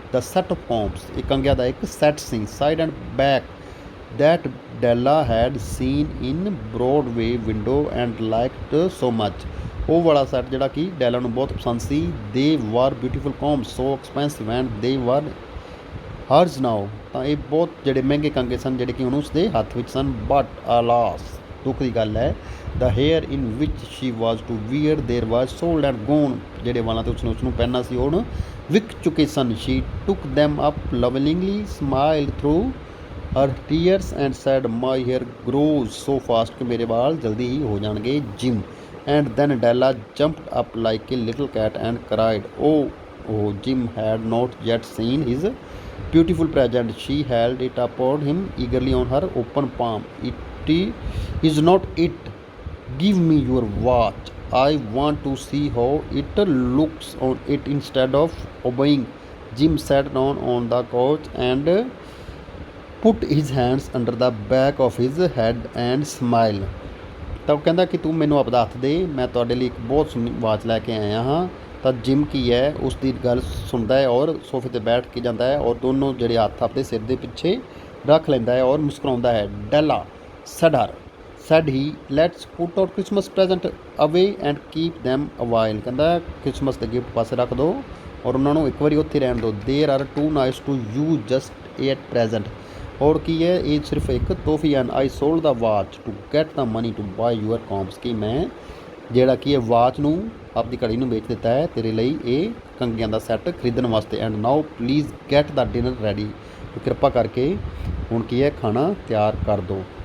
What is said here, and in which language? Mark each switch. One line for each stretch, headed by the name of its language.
English: ਦਾ set of combs,
Punjabi: ਇਹ ਕੰਘਿਆਂ ਦਾ ਇੱਕ set ਸੀ।
English: side and back that Della had seen in Broadway window and liked so much,
Punjabi: ਉਹ ਵਾਲਾ set ਜਿਹੜਾ ਕਿ ਡੈਲਾ ਨੂੰ ਬਹੁਤ ਪਸੰਦ ਸੀ।
English: they were beautiful combs so expensive and they were hers now,
Punjabi: ਤਾਂ ਇਹ ਬਹੁਤ ਜਿਹੜੇ ਮਹਿੰਗੇ ਕੰਘੇ ਸਨ ਜਿਹੜੇ ਕਿ ਹੁਣ ਉਸਦੇ ਹੱਥ ਵਿੱਚ ਸਨ।
English: but alas,
Punjabi: ਦੁੱਖ ਦੀ ਗੱਲ ਹੈ,
English: the hair in which she was to wear there was sold and gone,
Punjabi: ਜਿਹੜੇ ਵਾਲਾਂ ਤੇ ਉਸਨੂੰ ਪਹਿਨਣਾ ਸੀ ਹੁਣ ਵਿਕ ਚੁੱਕੇ ਸਨ।
English: she took them up lovingly, smiled through her tears and said my hair grows so fast,
Punjabi: ਕਿ ਮੇਰੇ ਵਾਲ ਜਲਦੀ ਹੀ ਹੋ ਜਾਣਗੇ।
English: Jim and then Della jumped up like a little cat and cried, oh, Jim had not yet seen his beautiful present. She held it upon him eagerly on her open palm. It is not it, give me your watch, I want to see how it looks on it instead of obeying. Jim sat down on the couch and put his hands under the back of his head and smiled.
Punjabi: ਤਾਂ ਉਹ ਕਹਿੰਦਾ ਕਿ ਤੂੰ ਮੈਨੂੰ ਆਪਦਾ ਹੱਥ ਦੇ, ਮੈਂ ਤੁਹਾਡੇ ਲਈ ਇੱਕ ਬਹੁਤ ਸੋਹਣੀ ਵਾਚ ਲੈ ਕੇ ਆਇਆ ਹਾਂ। ਤਾਂ ਜਿਮ ਕੀ ਹੈ ਉਸ ਦੀ ਗੱਲ ਸੁਣਦਾ ਹੈ ਔਰ ਸੋਫੇ 'ਤੇ ਬੈਠ ਕੇ ਜਾਂਦਾ ਹੈ ਔਰ ਦੋਨੋਂ ਜਿਹੜੇ ਹੱਥ ਆਪਣੇ ਸਿਰ ਦੇ ਪਿੱਛੇ ਰੱਖ ਲੈਂਦਾ ਹੈ ਔਰ ਮੁਸਕਰਾਉਂਦਾ ਹੈ। ਡੈਲਾ
English: said he, let's put our Christmas present away and keep them a while,
Punjabi: ਕਹਿੰਦਾ ਕ੍ਰਿਸਮਸ ਦੇ ਗਿਫਟ ਪਾਸੇ ਰੱਖ ਦਿਓ ਔਰ ਉਹਨਾਂ ਨੂੰ ਇੱਕ ਵਾਰੀ ਉੱਥੇ ਰਹਿਣ ਦਿਓ।
English: there are too nice to use just at present,
Punjabi: ਔਰ ਕੀ ਹੈ ਇਹ ਸਿਰਫ ਇੱਕ ਤੋਹਫੀ ਹਨ।
English: I sold the watch to get the money to buy your combs,
Punjabi: ਕਿ ਮੈਂ ਜਿਹੜਾ ਕੀ ਹੈ ਵਾਚ ਨੂੰ ਆਪਦੀ ਘੜੀ ਨੂੰ ਵੇਚ ਦਿੱਤਾ ਹੈ ਤੇਰੇ ਲਈ ਇਹ ਕੰਘਿਆਂ ਦਾ ਸੈੱਟ ਖਰੀਦਣ ਵਾਸਤੇ।
English: and now please get the dinner ready,
Punjabi: ਕਿਰਪਾ ਕਰਕੇ ਹੁਣ ਕੀ ਹੈ ਖਾਣਾ ਤਿਆਰ ਕਰ ਦਿਓ।